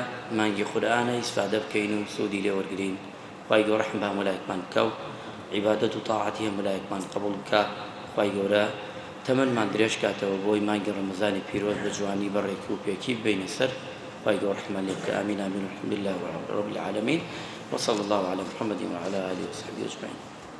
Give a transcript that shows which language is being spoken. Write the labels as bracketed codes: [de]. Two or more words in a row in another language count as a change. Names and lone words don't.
[ckb] مانگی قورئانە ئیسفادە بکەین و سوودی لێ وەرگرین خوای گەورە ڕەحم بە هەموو لایەکمان بکە و عیبادەت و تاعەتی هەموو لایەکمان قبوڵ بکە خوای گەورە تەمەنمان درێژ کاتەوە بۆی مانگی ڕەمەزانی پیرۆز بە جوانی بەڕێکی و پێکی ببینە سەر خوای گەورە ڕەحمان لێ بکە ئامین ئامین [ar] والحەمدولله رب العالمین وصلى الله على محمد وعلى آله وصحبه أجمعين